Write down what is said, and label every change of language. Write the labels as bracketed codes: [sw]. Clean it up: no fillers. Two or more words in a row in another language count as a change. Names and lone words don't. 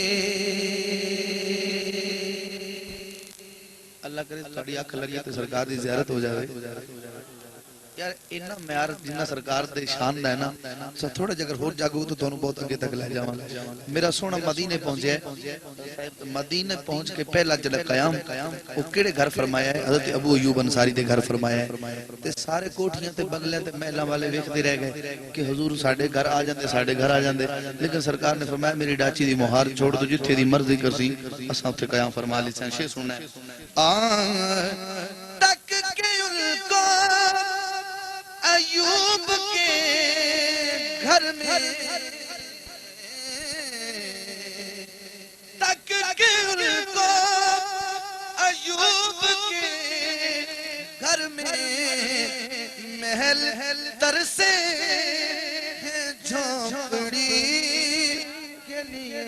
[pa] اللہ کرے تھوڑی اکھ لگی تے سرکار دی زیارت ہو جاوے. یار اینا معیار جنہ سرکار دے شان دا ہے نا تھوڑا جگر ہور جاگو تو تھانوں بہت اگے تک لے جاواں. میرا سونا مدینے پہنچیا ہے. مدینے پہنچ کے پہلا جڑا قیام او کیڑے گھر فرمایا ہے؟ حضرت ابو ایوب انصاری دے گھر فرمایا ہے. تے سارے کوٹھیاں تے بنگلیاں تے محلاں والے ویکھدے رہ گئے کہ حضور ساڈے گھر آ جاندے ساڈے گھر آ جاندے. لیکن سرکار نے فرمایا میری ڈاچی دی مہار چھوڑ دو جتھے دی مرضی کرسی اساں اوتھے قیام فرما لیساں. [ur] شے سننا ہے تک کے ان کو ایوب کے گھر میں تک کے ان کو ایوب کے گھر میں محل ترسے ہیں جھونپڑی کے لیے.